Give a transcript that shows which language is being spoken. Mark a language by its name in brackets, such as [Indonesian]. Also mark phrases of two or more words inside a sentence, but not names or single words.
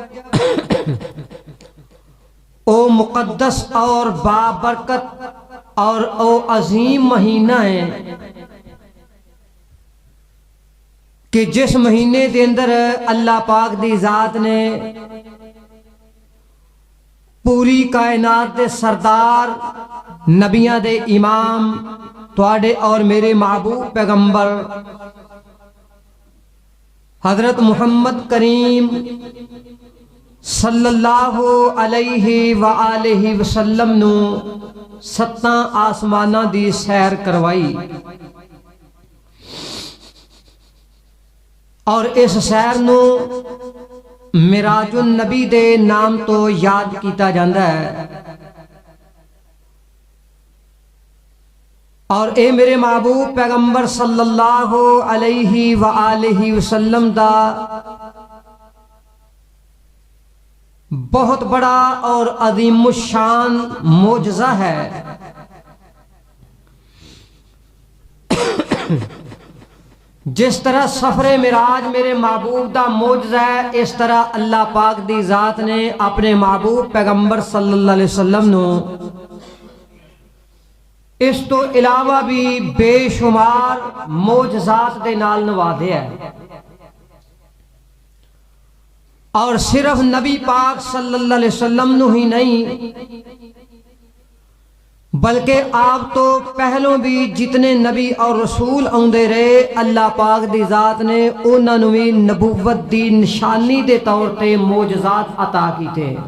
[Punjabi] او مقدس اور بابرکت اور او عظیم مہینہ ہے کہ جس مہینے دے اندر اللہ پاک دی ذات نے پوری کائنات دے سردار، نبیاں دے امام، تواڈے اور میرے محبوب پیغمبر حضرت محمد کریم [Arabic] صلی اللہ علیہ وآلہ وسلم [Punjabi] نو 7 آسماناں دی سیر کروائی، اور اس سیر نو معراج النبی دے نام تو یاد کیتا جاندا ہے۔ اور اے میرے محبوب پیغمبر [Arabic] صلی اللہ علیہ وآلہ وسلم [Punjabi] دا بہت بڑا اور عظیم الشان معجزہ ہے۔ جس طرح سفر معراج میرے محبوب دا معجزہ ہے، اس طرح اللہ پاک دی ذات نے اپنے محبوب پیغمبر [Arabic] صلی اللہ علیہ وسلم [Punjabi] نو اس تو علاوہ بھی بے شمار معجزات دے نال نوازیا ہے، اور صرف نبی پاک [Arabic] صلی اللہ علیہ وسلم [Punjabi] نو ہی نہیں بلکہ آپ تو پہلوں بھی جتنے نبی اور رسول آندے رہے، اللہ پاک دی ذات نے انہاں نو بھی نبوت دی نشانی دے طور تے معجزات عطا کیتے۔